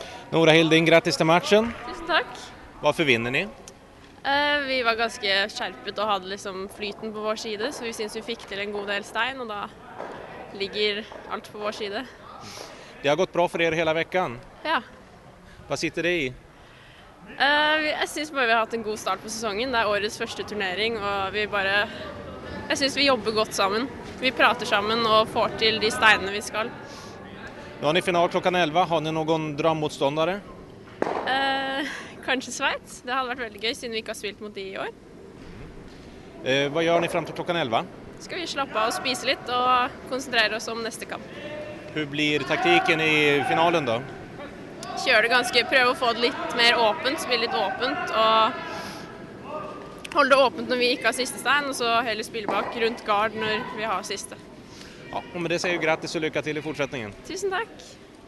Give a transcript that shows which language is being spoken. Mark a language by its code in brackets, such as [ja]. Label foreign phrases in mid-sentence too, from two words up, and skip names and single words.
[sv] Nora Hilding, grattis till matchen. [no] Tusen takk. [sv] Varför vinner ni? [no] Vi var ganske skjerpet og hadde liksom flyten på vår side, så vi synes vi fikk til en god del stein, og da ligger alt på vår side. [sv] Det har gått bra för er hela veckan. [no] Ja. [sv] Vad sitter det i? [no] Jeg synes bare vi har hatt en god start på sesongen. Det er årets første turnering, og jeg synes vi jobber godt sammen. Vi prater sammen og får til de steinene vi skal. [sv] Nu har ni final klockan 11. Har ni någon drömmotståndare? [no] Kanskje Schweiz. Det hadde vært veldig gøy, siden vi ikke har spilt mot de i år. [sv] Vad gör ni fram till klockan 11? [no] Skal vi slappe av og spise litt og konsentrere oss om neste kamp. [sv] Hur blir taktiken i finalen då? [no] Kjøre det ganske, prøve å få det litt mer åpent, spille litt åpent og holde det åpent når vi ikke har siste stein, og så heller spille bak rundt gard når vi har siste. [sv] Ja, och med det säger jag grattis och lycka till i fortsättningen. [no] Tusen takk!